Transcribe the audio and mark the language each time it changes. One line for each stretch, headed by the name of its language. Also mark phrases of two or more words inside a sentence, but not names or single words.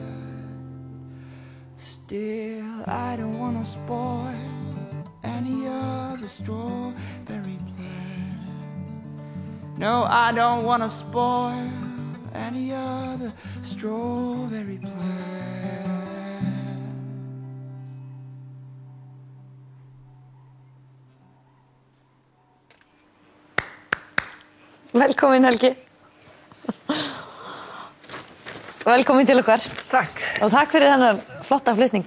English: Still, I don't want to spoil any of the strawberry plans. No, I don't want to spoil any of the strawberry plans.
Icelandic: Velkomin Helgi. Velkomin til okkar. Takk. Og takk fyrir þennan flotta flutning.